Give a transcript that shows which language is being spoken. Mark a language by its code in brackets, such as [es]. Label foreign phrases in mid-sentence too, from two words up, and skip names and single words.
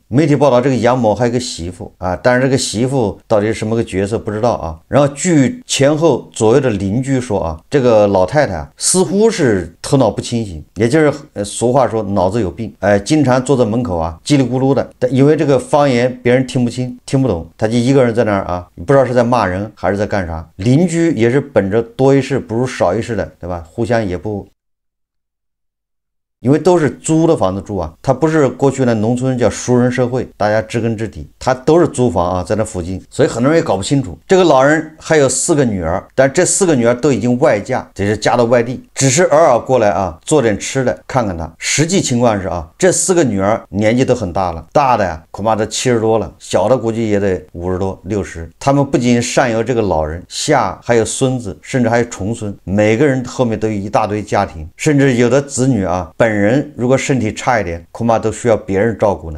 [zh] 媒體報道這個楊某還有個媳婦啊，但是這個媳婦到底是什麼個角色不知道啊。然後據前後左右的鄰居說啊，這個老太太啊似乎是頭腦不清醒，也就是俗話說腦子有病，經常坐在門口啊叽里咕嚕的，因為這個方言別人聽不清聽不懂，他就一個人在那兒啊，不知道是在罵人還是在幹啥。鄰居也是本着多一事不如少一事的，对吧？互相也不，因為都是租的房子住啊，它不是过去的農村叫熟人社會，大家知根知底，它都是租房啊，在那附近，所以很多人也搞不清楚。這個老人還有4個女兒，但這4個女兒都已經外嫁，這是嫁到外地，只是偶爾過來啊做點吃的看看她。實際情況是啊，這4個女兒年紀都很大了，大的呀恐怕都70多了，小的估計也得50多60。他們不僅上有這個老人，下還有孫子，甚至還有重孫，每個人後面都有一大堆家庭，甚至有的子女啊本人如果身體差一點，恐怕都需要別人照顧呢。